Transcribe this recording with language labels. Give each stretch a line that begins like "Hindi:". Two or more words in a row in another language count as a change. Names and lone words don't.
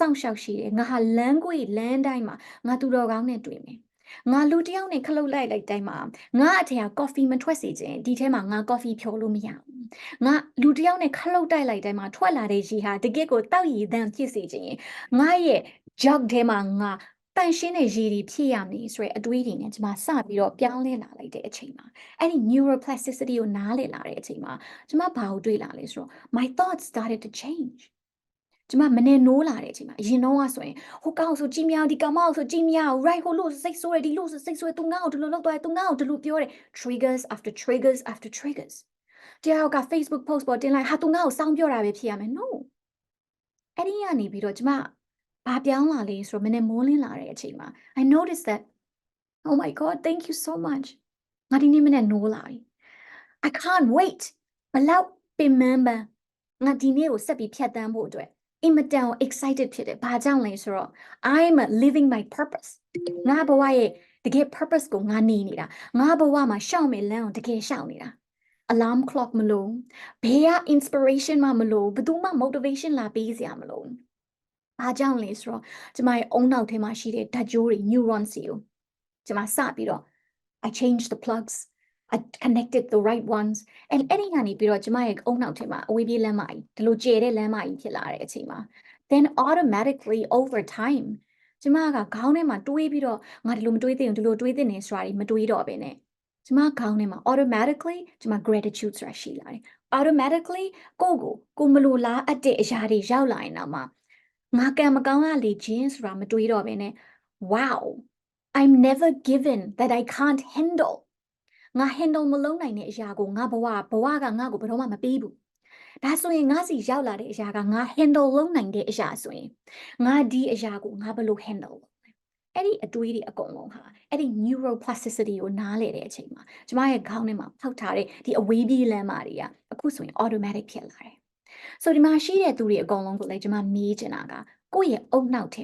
Burmese: ဆောင်ရှောက်ရှိတယ်ငါဟာလမ်းကွေလမ်းတိုင်းမှာငါသူတော်ကောင်းနဲ့တွေ့မယ်ငါလူတယောက်နဲ့ခလုတ်လိုက်တိုင်းမှာငါအထက်က coffee မထွက်စေခြင်းဒီထဲမှာငါ coffee ဖြောလို့မရဘူးငါလူတယောက်နဲ့ခလုတ်တိုက်လိုက်တိုင်းမှာထွက်လာတဲ့ရေဟာတကယ့်ကိုတောက်ရည်သန့်ဖြစ်စေခြင်းငါရဲ့ jug ထဲမှာငါ တန်ရှင်းတဲ့ရေတွေဖြစ်ရမယ်ဆိုရဲအတွေးတွေနဲ့ကျွန်မစပြီးတော့ပြောင်းလဲလာလိုက်တဲ့အချိန်မှာအဲ့ဒီ neuroplasticity ကိုနားလည်လာတဲ့အချိန်မှာကျွန်မဘာကိုတွေးလာလဲဆိုတော့
English: my thoughts started to change
Burmese: ကျမမနေနိုးလာတဲ့အချိန်မှာအရင်တော့ကဆိုရင်ဟို ကောင်ဆိုကြည်မြောင်ဒီကောင်မဆိုကြည်မြောင် right ဟိုလို့စိတ်ဆိုးတယ်ဒီလို့စိတ်ဆိုးတယ်သူငါ့ကိုဒီလိုလုပ်သွားတယ်သူငါ့ကိုဒီလိုပြောတယ်
English: triggers after triggers after triggers
Burmese: တယောက်က Facebook post ပေါ်တင်လိုက်ဟာသူငါ့ ကိုစောင်းပြောတာပဲဖြစ်ရမယ် no အဲ့ဒီကနေပြီးတော့ကျမဘာပြောင်းလာလဲဆိုတော့မနေမိုးလင်းလာတဲ့အချိန်မှာ
English: I noticed that oh my god thank you so much
Burmese: ငါဒီနေ့မနေ့နိုးလာပြီ
English: I can't wait
Burmese: ဘလောက်ပင်မန်းပန်းငါဒီနေ့ကို ဆက်ပြီးဖြတ်တန်းဖို့အတွက်အင်မတန် excited ဖြစ်တယ်။ဘာကြောင့်လဲဆိုတော့
English: I'm living my purpose
Burmese: ငါဘဝရဲ့တကယ် purpose ကိုငါနေနေတာငါဘဝမှာရှောက်မယ်လမ်းကိုတကယ်ရှောက်နေတာ
English: alarm clock
Burmese: မလို့ဘေးက inspiration မှမလို့ဘယ်သူမှ motivation လာပေးစရာမလို့ဘာကြောင့်လဲဆိုတော့ကျမရဲ့အုံနောက်ထဲမှာရှိတဲ့ဓာတ်ကြိုးတွေ neurons တွေကိုကျမစပြီးတော့
English: I changed the plugs. I connected the right ones.
Burmese: And အဲ့ဒီကနေပြီးတော့ကျမရဲ့အုံနောက်ထဲမှာအဝေးပြေးလမ်းမကြီးဒီလိုကျဲတဲ့လမ်းမကြီးဖြစ်လာတဲ့အချိန်မှာ
English: then automatically over time
Burmese: ကျမ ကခေါင်းထဲမှာတွေးပြီးတော့ငါဒီလိုမတွေးသင့်ဘူးဒီလိုတွေးသင့်နေဆိုတာတွေမတွေးတော့ဘဲနဲ့ကျမခေါင်းထဲမှာ automatically ကျမ gratitude ဆိုတာရှိလာတယ် automatically ကိုမလိုလားအပ်တဲ့အရာတွေရောက်လာရင်တော့မှငါကံမကောင်းရလေခြင်းဆိုတာမတွေးတော့ဘဲနဲ့
English: wow I'm never given that I can't handle
Burmese: ငါ handle မလုပ်နိုင်တဲ့အရာကိုငါဘဝကငါ့ကိုဘယ်တော့မှမပေး ဘူးဒါဆိုရင်ငါစီရောက်လာတဲ့အရာကငါ handle လုပ်နိုင်တဲ့အရာဆိုရင်ငါဒီအရာကိုငါဘယ်လို handle လုပ်လဲအဲ့ဒီအတွေးတွေအကုန်လုံးဟာအဲ့ဒီ neuroplasticity ကိုနားလည်တဲ့အချိန်မှာကျမရဲ့ခေါင်းထဲမှာဖောက်ထားတဲ့ဒီအဝေးပြေးလမ်းမတွေကအခုဆိုရင် automatic ဖြစ်လာတယ်ဆိုဒီမှာရှိတဲ့သူတွေအကုန်လုံးကိုလည်းကျမမေးချင်တာကကိုယ့်ရဲ့အုတ်နောက်ထဲ